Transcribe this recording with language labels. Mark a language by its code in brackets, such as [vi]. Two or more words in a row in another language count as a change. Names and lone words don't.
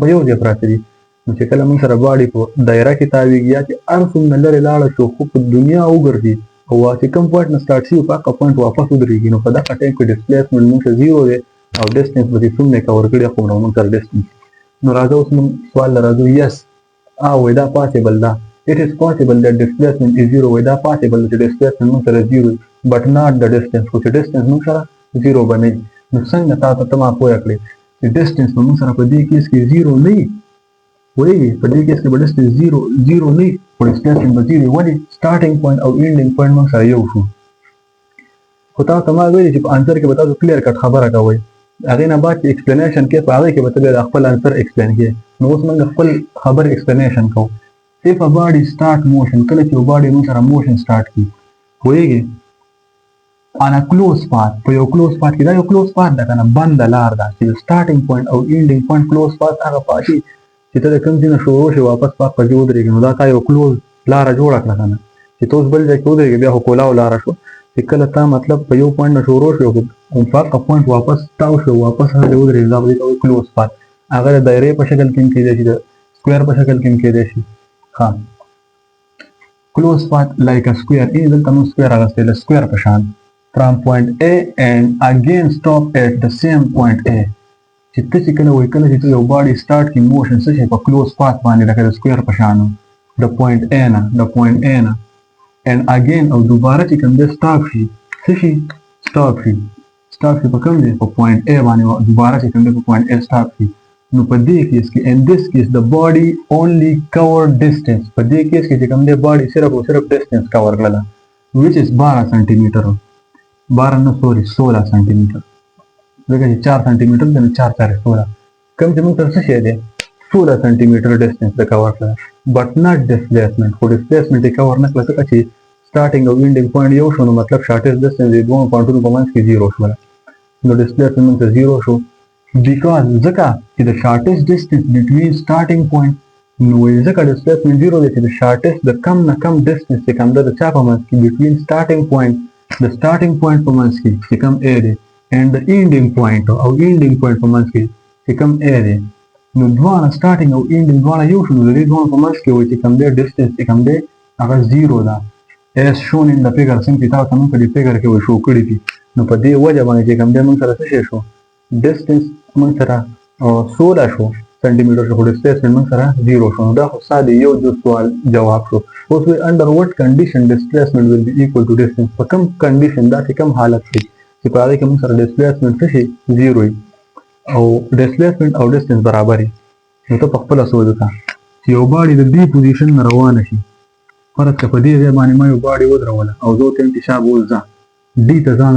[ps] یو ځای پراته دي نو چې کله موږ سره باډي په دایره کې تاویږي یا چې هر څومره لرې لاړه شو خو په دنیا وګرځي او چې کوم پوینټ نه سٹارټ شي په هغه پوینټ واپس ودرېږي نو په دغه ټایم کې ډسپلیسمنټ موږ سره 0 دی او ډسټنس به څومره کور کړی خو موږ سره ډسټنس نو راځو اوس موږ سوال راځو یس دا پاسبل ده [en] it is possible that displacement is 0 [ps] دا [en] possible that displacement [ps] موږ سره 0 [en] but not the distance [ps] خو چې distance موږ سره 0 بنئ نو څنګه تاسو ما پوه کړئ چې distance موږ سره په دې کیس کې 0 نه وایي په دې کیس کې به distance 0 نه خو displacement به 0 ولې [en] starting point [ps] او [en] ending point [ps] موږ سره یو شو خو تاسو ما ویلي چې په انسر کې به تاسو [en] clear cut [ps] خبره کوئ هغې نه بعد چې ایکسپلینیشن کې په هغې کې به ته بیا خپل [en] answer explain [ps] کړې نو اوس موږ خپل خبر ایکسپلینیشن کوو [en] if a body start motion [ps] کله چې یو باډي موږ سره [en] motion start [ps] کړي پوهېږې [en] on a close path [ps] په یو [en] close path [ps] کې دا یو [en] close path [ps] ده که نه بنده لار ده چې [en] starting point [ps] او [en] ending point close path [ps] هغه پاتې چې ته د کوم ځای نه شروع شي واپس پات پسې ودرېږي نو دا تا یو کلوز لاره جوړه کړه که نه چې ته اوس بل ځای کې ودرېږې بیا خو کولاو لاره شو چې کله تا مطلب په یو پوینټ نه شروع شي او په هغه پوینټ واپس تاو شو واپس هغه ودرېږي دا به دې ته وایي [en] close path [ps] هغه د دایرې په شکل کې هم کېدی شي د سکویر په شکل کې هم کېدی شي ها [en] close path like a square [ps] دلته موږ سکویر اخیستی د سکویر په شان [en] from point A and again stop at the same point A [ps] چې ته چې کله وایي کله چې ته یو [en] body start [ps] کړي موشن څه شي په [en] close path [ps] باندې لکه د سکویر په شان د پوینټ A نه [en] and again [ps] او دوباره چې کوم دی سټاپ شي څه شي سټاپ شي په کوم دی په پوینټ A باندې دوباره چې کوم دی په پوینټ A سټاپ شي نو په دې کیس کې [en] in this case the body only cover distance [ps] په دې کیس کې چې کوم دی باډي صرف او صرف [en] distance cover [ps] کړله [en] which is [ps] 12 سانتي میټر 16 سانتي میټر ځکه چې 4 سانتي میټر دی نو 4 4 16 کوم چې موږ ته څه شی دی 16 سانتي میټر distance د cover کړله [en] but not displacement [ps] خو displacement یې cover نه کړله ځکه چې starting او [en] ending point [ps] یو شو نو مطلب [en] shortest distance [ps] د دوه پوینټونو په منځ کې 0 شوله نو displacement ته 0 شو because ځکه چې [en] the shortest distance between starting point [ps] نو ځکه displacement 0 دی چې [en] the shortest [ps] د کم نه کم distance چې کوم ده د چا په منځ کې [en] between starting point [ps] د starting point په منځ کې چې کوم A دی [en] and the ending point [ps] او [en] ending point [ps] په منځ کې چې کوم A دی نو دواړه starting او ending دواړه یو شو نو د دې دواړو په منځ کې وایي چې کوم دی distance چې کوم دی هغه 0 ده [en] as shown in the figure [ps] څنګه چې تاسو موږ په دې فګر کې شو کړي دي نو په دې وجه باندې چې کوم دی موږ سره څه شی شو distance موږ سره 16 شو سانتي میټر شو displacement موږ سره 0 شو نو دا خو ساده یو سوال جواب شو اوس وی [en] under what condition displacement will be equal to distance [ps] په کوم کنډیشن دا چې کوم حالت کې چې په هغه کې موږ سره displacement څه شي 0 وي او displacement او distance برابر وي نو ته په خپل سوچ وکړه چې یو باډي د دې پوزیشن نه روانه شي فرض که په دې ځای باندې ما یو باډي ودروله او زه ورته انتشاب وځه دې ته ځان